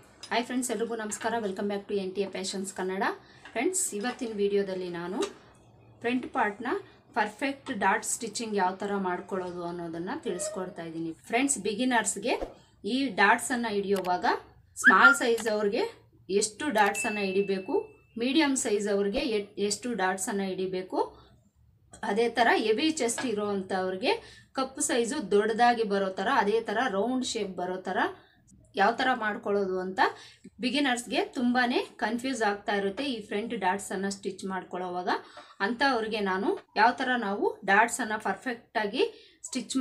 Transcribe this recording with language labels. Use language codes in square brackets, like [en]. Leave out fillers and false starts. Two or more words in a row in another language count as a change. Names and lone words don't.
[en] Hi friends [kn] ಎಲ್ಲರಿಗೂ ನಮಸ್ಕಾರ [en] Welcome back to NTA Passions Kannada friends [kn] ಇವತ್ತಿನ ವಿಡಿಯೋದಲ್ಲಿ ನಾನು [en] front part [kn] ನ [en] perfect dot stitching [kn] ಯಾವ ತರ ಮಾಡ್ಕೊಳೋದು ಅನ್ನೋದನ್ನ ತಿಳಿಸ್ಕೊಡ್ತಾ ಇದ್ದೀನಿ [en] friends beginners [kn] ಗೆ ಈ ಡಾಟ್ಸ್ ಅನ್ನ ಹಿಡಿಯೋವಾಗ [en] small size [kn] ಅವರಿಗೆ ಎಷ್ಟು ಡಾಟ್ಸ್ ಅನ್ನ ಹಿಡಿಬೇಕು [en] medium size [kn] ಅವರಿಗೆ ಎಷ್ಟು ಡಾಟ್ಸ್ ಅನ್ನ ಹಿಡಿಬೇಕು ಅದೇ ತರ [en] heavy chest [kn] ಇರುವಂತವರಿಗೆ [en] cup size [kn] ದೊಡ್ಡದಾಗಿ ಬರೋ ತರ ಅದೇ ತರ [en] round shape [kn] ಬರೋ ತರ ಯಾವ ತರ ಮಾಡ್ಕೊಳ್ಳೋದು ಅಂತ ಬಿಗಿನರ್ಸ್ ಗೆ ತುಂಬಾನೇ ಕನ್ಫ್ಯೂಸ್ ಆಗ್ತಾ ಇರುತ್ತೆ ಈ [en] front dots [kn] ಅನ್ನು ಸ್ಟಿಚ್ ಮಾಡ್ಕೊಳ್ಳೋವಾಗ ಅಂತವರಿಗೆ ನಾನು ಯಾವ ತರ ನಾವು ಡಾಟ್ಸ್ ಅನ್ನು ಪರ್ಫೆಕ್ಟ್ ಆಗಿ ಸ್ಟಿಚ್